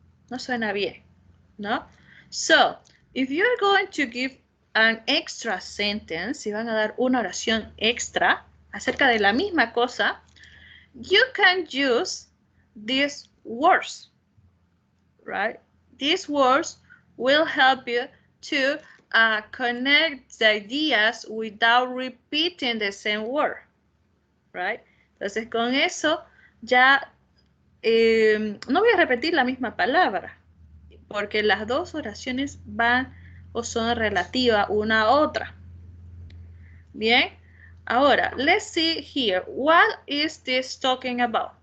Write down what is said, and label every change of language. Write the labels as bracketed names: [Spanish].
[Spanish] No suena bien, ¿no? [English] So, if you're going to give an extra sentence, [Spanish] si van a dar una oración extra acerca de la misma cosa, [English] you can use these words, right? These words will help you to connect the ideas without repeating the same word, right? [Spanish] Entonces, con eso ya no voy a repetir la misma palabra, porque las dos oraciones van o son relativas una a otra. Bien, ahora, [English] let's see here. What is this talking about?